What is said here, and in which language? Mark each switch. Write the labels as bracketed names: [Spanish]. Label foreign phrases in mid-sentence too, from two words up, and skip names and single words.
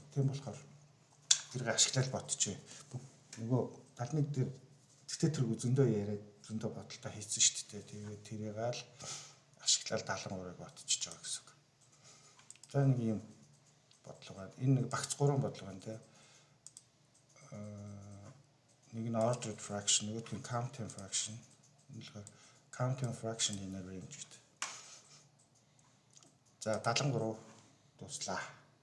[Mongolian] Тийм болохоор тэрийг ашиглаад бодчихъя. Нөгөө 71 дээр тэгтээ тэр зөндөө яриад зөндөө бодолтой хийсэн шүү дээ. Тэгээд тэрийг л ашиглаад 73-ыг бодчихж байгаа гэсэн үг. За нэг юм бодлого байна. Энэ нэг багц 3 бодлого байна те. Нэг нь [English] ordered fraction, [Mongolian] нөгөөх нь [English] counting fraction. [Mongolian] Энэ л [English] counting fraction in a range [Mongolian] гэдэг. За 73 дуслаа.